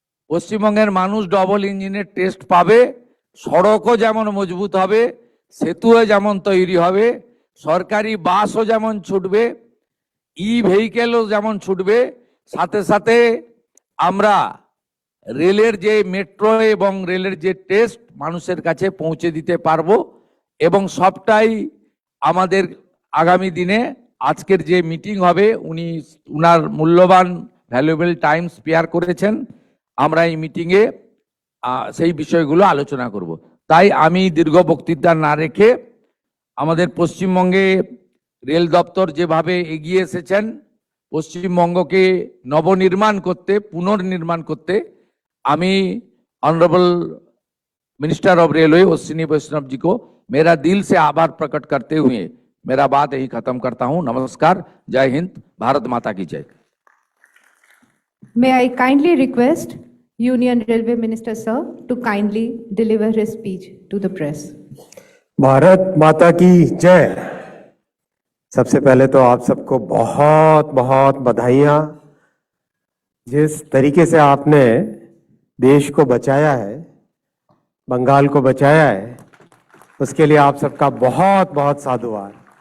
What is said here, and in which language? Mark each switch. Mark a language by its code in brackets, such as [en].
[bn] পশ্চিমবঙ্গের মানুষ ডবল ইঞ্জিনের টেস্ট পাবে, সড়কও যেমন মজবুত হবে, সেতুও যেমন তৈরি হবে, সরকারি বাসও যেমন ছুটবে, ই ভেহিকেলও যেমন ছুটবে, সাথে সাথে আমরা রেলের যে মেট্রো এবং রেলের যে টেস্ট মানুষের কাছে পৌঁছে দিতে পারবো। এবং সবটাই আমাদের আগামী দিনে আজকের যে মিটিং হবে, উনি উনার মূল্যবান ভ্যালুয়েবল টাইম স্পেয়ার করেছেন, আমরা এই মিটিংয়ে সেই বিষয়গুলো আলোচনা করব। তাই আমি দীর্ঘ বক্তৃতা না রেখে আমাদের পশ্চিমবঙ্গে রেল দপ্তর যেভাবে এগিয়ে এসেছেন, পশ্চিমবঙ্গকে নবনির্মাণ করতে, পুনর্নির্মাণ করতে, আমি [hi] honourable minister of railway Ashwini वैष्णव जी को मेरा दिल से आभार प्रकट करते हुए मेरा बात यही खत्म करता हूं। नमस्कार, जय हिंद, भारत माता की जय। [en] May I kindly request Union Railway Minister, sir, to kindly deliver his speech to the press. [hi] Bharat माता की जय। सबसे पहले तो आप सबको बहुत बहुत बधाइयाँ। जिस तरीके से आपने देश को बचाया है, बंगाल को बचाया है, उसके लिए आप सबका बहुत बहुत साधुवाद।